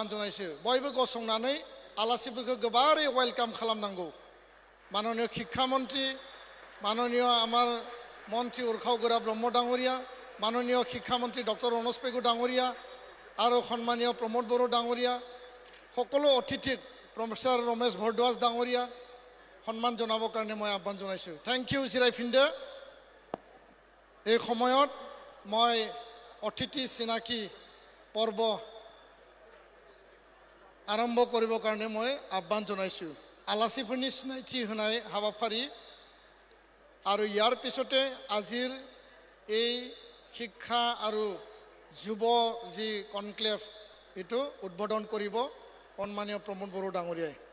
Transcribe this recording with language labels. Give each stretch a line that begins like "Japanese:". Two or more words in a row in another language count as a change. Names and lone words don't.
Bodo: जनाइछु बयबो गसंनानै आलासिफोरखौ गोबारै वेलकाम खालामनांगौ माननीय शिक्षा मन्त्री माननीय आमार मन्त्री उर्खाव गोरा ब्रह्म डाङरीया माननीय शिक्षा मन्त्री डक्टर रणोज पेगु डाङरीया आरो सन्मानीय प्रमोद बर' डाङरीया
Assamese: সকলো অতিথিক প্ৰফেসৰ ৰমেশ ভৰদ্বাজ ডাঙৰীয়া সন্মান জনাবৰ কাৰণে মই আহ্বান জনাইছো
English: thank you
Bodo: জিৰাইফিন্দে
Assamese: এই সময়ত মই অতিথি চিনাকি পৰ্ব আৰম্ভ কৰিবৰ কাৰণে মই আহ্বান জনাইছো
Bodo: आलासिफोरनि सिनाइथि होनाय हाबाफारि
Assamese: আৰু ইয়াৰ পিছতে আজিৰ এই শিক্ষা আৰু যুৱ যি কনক্লেভ এটো উদ্বোধন কৰিব सन्मानीय प्रमोद बर' डाङरीयाय